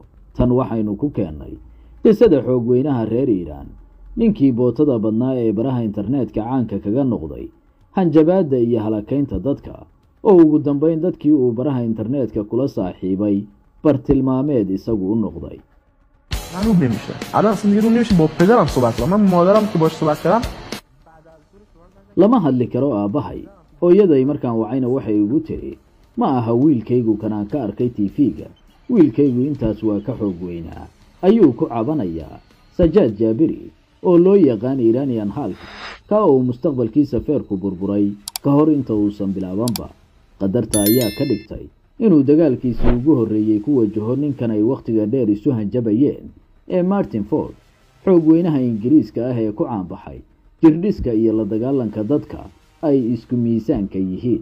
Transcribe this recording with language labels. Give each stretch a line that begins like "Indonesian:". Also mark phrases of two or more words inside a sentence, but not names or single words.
Somali: tan waxaynu ku keennay qisada xoogweynaha reer Iiraan, ninkii bootada badnaa ee baraha internetka caanka kaga noqday hanjabaadda iyo halakaynta dadka, oo ugu dambeyn dadkii uu baraha internetka kula saaxiibay bartilmaameed isagu u noqday.
Persian: معلوم نمیشه الان اصلا دیگه نمیشه با پدرم صحبت کنم من مادرم که باش صحبت کردم
Somali: lama hadli karo aabahay hooyaday markaan wacayna waxay ugu tiri ma aha wiilkaygu kanaan ka arkay TV-ga wiilkaygu intaas waa ka xoog weynaa ayuu ku cabanayaa. Sajaad Jaabiri oo loo yaqaan
English: Iranian Hulk
Somali: ka oo mustaqbalkiisa feerku burburay ka hor inta uusan bilaabanba qadarta ayaa ka dhigtay inuu dagaalkiisii ugu horreeyay ku wajaho ninkan ay waqtiga dheer isu hanjabayeen ee Martin Ford, xoogweynaha Ingiriiska ah ee ku caanbaxay jirdhiska iyo la dagaalanka dadka ay isku miisaanka yihiin.